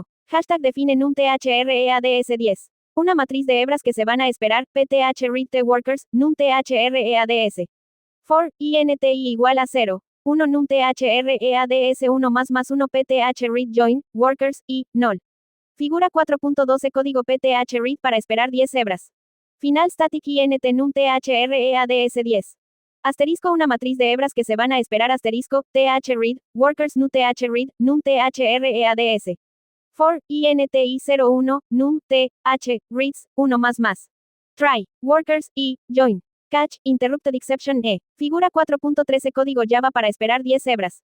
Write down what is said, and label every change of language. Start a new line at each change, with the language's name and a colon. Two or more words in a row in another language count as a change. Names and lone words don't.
English: Hashtag define numthreads10.
Spanish: Una matriz de hebras que se van a esperar, pthreadTworkers, numthreads. For, INTI igual a 0. 1 numthreads 1 más 1 pthreadJoin, workers, y, null. Figura 4.12 código pthread para esperar 10 hebras.
English: Final static int numthreads10.
Spanish: Asterisco una matriz de hebras que se van a esperar asterisco,
English: thread, workers numthread, numthreads.
Spanish: For, INTI 01, num, reads, 1 más.
English: Try, workers, y, join. Catch, interrupted exception,
Spanish: Figura 4.13 código Java para esperar 10 hebras.